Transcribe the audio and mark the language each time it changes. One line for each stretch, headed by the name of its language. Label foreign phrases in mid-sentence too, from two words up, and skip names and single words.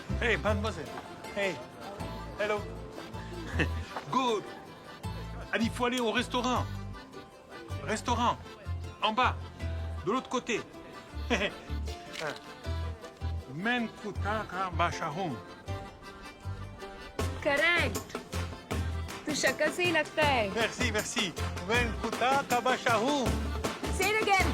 English: Hey, mademoiselle. Hey. Hello. Good.
French: Allez, il faut aller au restaurant. Restaurant. En bas. De l'autre côté. Men kutaka bashahum.
Hindi: करेक्ट। तू शक्ल से ही लगता है।
French: Merci, merci. Men kutaka bashahum.
English: Say it again.